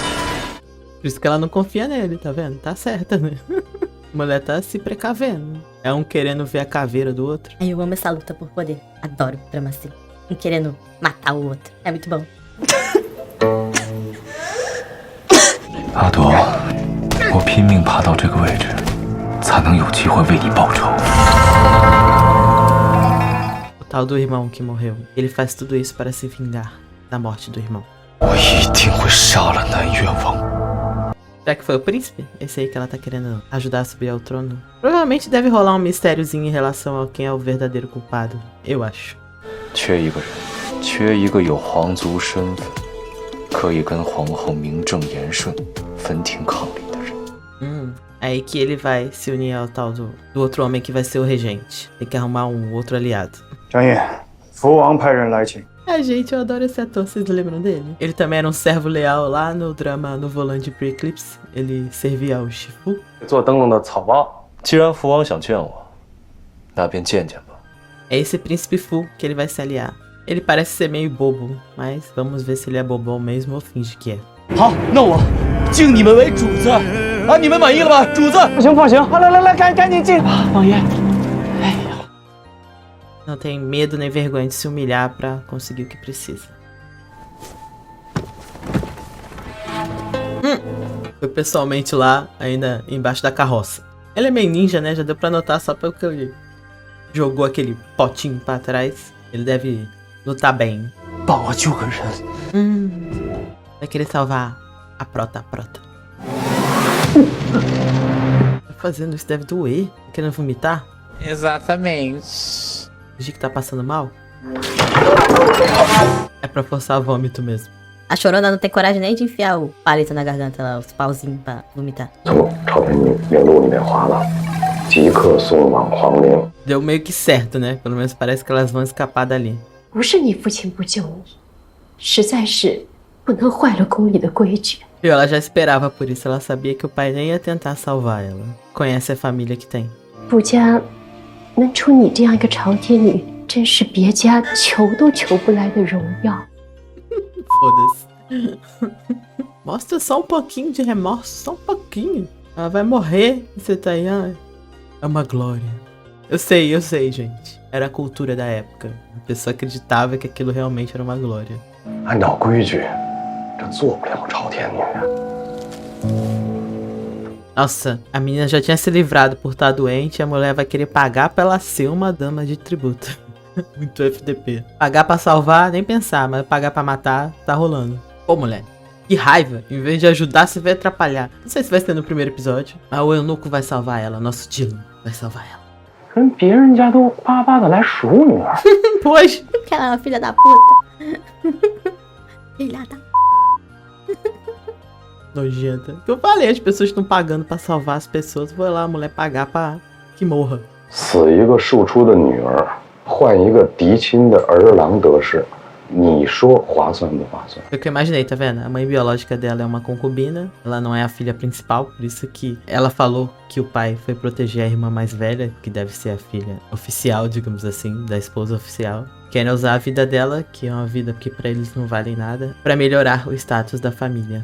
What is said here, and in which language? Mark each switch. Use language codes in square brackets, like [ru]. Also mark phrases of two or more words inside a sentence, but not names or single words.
[pt] Por isso que ela não confia nele, tá vendo? Tá certa, né? A mulher tá se precavendo. É um querendo ver a caveira do outro. Ai, eu amo essa luta por poder. Adoro drama assim. Um querendo matar o outro. É muito bom. [zh] 阿朵，我拼命爬到这个位置，才能有机会为你报仇。 [pt] O tal do irmão que morreu. Ele faz tudo isso para se vingar da morte do irmão. [zh] 我一定会杀了南院王。 [pt] Já que foi o príncipe, esse aí que ela tá querendo ajudar a subir ao trono. Provavelmente deve rolar um mistériozinho em relação a quem é o verdadeiro culpado. Eu acho. [zh] 缺一个人，缺一个有皇族身份，可以跟皇后名正言顺、分庭抗礼的人。 [pt] Aí que ele vai se unir ao tal do outro homem que vai ser o regente. Tem que arrumar um outro aliado. [zh] 张掖，福王派人来请。 [pt] Ai, gente, eu adoro esse ator, vocês lembram dele? Ele também era um servo leal lá no drama No Volante Pre Eclipse. Ele servia ao Shifu. [zh] 做灯笼的草包。既然福王想见我，那便见见吧。 [pt] É esse príncipe Fu que ele vai se aliar. Ele parece ser meio bobo, mas vamos ver se ele é bobão mesmo ou finge que é. [zh] 好，那我敬你们为主子啊！你们满意了吧，主子？放行放行，来，赶紧进。王爷， [pt] Não tem medo nem vergonha de se humilhar pra conseguir o que precisa. Foi pessoalmente lá, ainda embaixo da carroça. Ele é meio ninja, né? Já deu pra notar só pelo que ele jogou aquele potinho pra trás. Ele deve lutar bem. [zh] 帮我救个人。 [pt] Vai querer salvar a prota. Tá fazendo isso, deve doer. Tá querendo vomitar? Exatamente. Fingir que tá passando mal? É pra forçar vômito mesmo. A chorona não tem coragem nem de enfiar o palito na garganta lá, os pauzinhos pra vomitar. [zh] 从朝廷名录里面划了，即刻送往皇陵。 [pt] Deu meio que certo, né? Pelo menos parece que elas vão escapar dali. [zh] 不是你父亲不救你，实在是不能坏了宫里的规矩。 [pt] E ela já esperava por isso, ela sabia que o pai nem ia tentar salvar ela. Conhece a família que tem. [zh] 卜家能出你这样一个朝天女，真是别家求都求不来的荣耀。 [pt] Foda-se. Mostra só um pouquinho de remorso, só um pouquinho. Ela vai morrer e você tá aí, ah, é uma glória. Eu sei, gente. Era a cultura da época. A pessoa acreditava que aquilo realmente era uma glória. [zh] 按照规矩，这做不了朝天女啊。 [pt] Nossa, a menina já tinha se livrado por estar doente e a mulher vai querer pagar pra ela ser uma dama de tributo. Muito FDP. Pagar pra salvar, nem pensar, mas pagar pra matar, tá rolando. Pô, mulher, que raiva. Em vez de ajudar, você vai atrapalhar. Não sei se vai ser no primeiro episódio, mas o eunuco vai salvar ela, nosso Dylan vai salvar ela. [zh] 人别人家都巴巴的来数女儿， [pt] Pois. Porque ela é uma filha da puta. Filha da... Nojenta. Eu falei, as pessoas estão pagando pra salvar as pessoas. Vou lá, a mulher pagar pra que morra. [zh] 死一个庶出的女儿，换一个嫡亲的儿郎得势，你说划算不划算？ [pt] Foi o que eu imaginei, tá vendo? A mãe biológica dela é uma concubina, ela não é a filha principal, por isso que ela falou que o pai foi proteger a irmã mais velha, que deve ser a filha oficial, digamos assim, da esposa oficial. Querem usar a vida dela, que é uma vida que pra eles não vale nada, pra melhorar o status da família.